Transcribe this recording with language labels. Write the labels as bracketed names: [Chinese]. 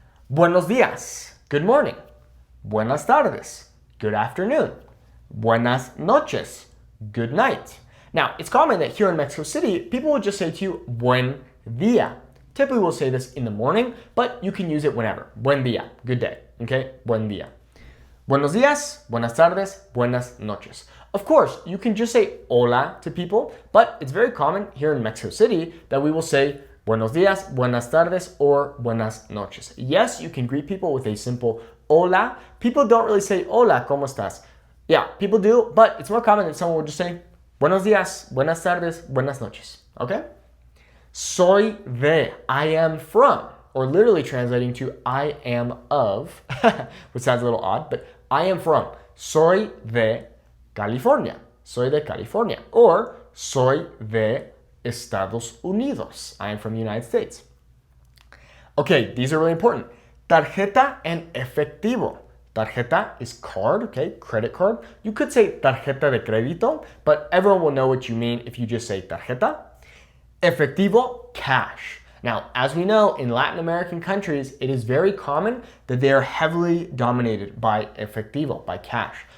[Spanish] Buenos días. [English] Good morning. [Spanish] Buenas tardes. [English] Good afternoon. [Spanish] Buenas noches. [English] Good night. Now, it's common that here in Mexico City, people will just say to you, [Spanish] buen día. [English] Typically, we'll say this in the morning, but you can use it whenever. [Spanish] Buen día. [English] Good day. [Spanish] Okay? Buen día. Buenos días, buenas tardes, buenas noches. [English] Of course, you can just say hola to people, but it's very common here in Mexico City that we will say [Spanish] buenos días, buenas tardes, [English] or [Spanish] buenas noches. [English] Yes, you can greet people with a simple hola. People don't really say [Spanish] hola, ¿cómo estás? [English] Yeah, people do, but it's more common that someone will just say [Spanish] buenos días, buenas tardes, buenas noches. [English] Okay? [Spanish] Soy de, [English] I am from, or literally translating to I am of, which sounds a little odd, but I am from. [Spanish] Soy de California. Soy de California. Or soy de Estados Unidos. [English] I am from the United States. Okay, these are really important. Tarjeta and efectivo. Tarjeta is card, okay, credit card. You could say [Spanish] tarjeta de crédito, [English] but everyone will know what you mean if you just say tarjeta. Efectivo, cash. Now, as we know, in Latin American countries, it is very common that they are heavily dominated by efectivo, by cash.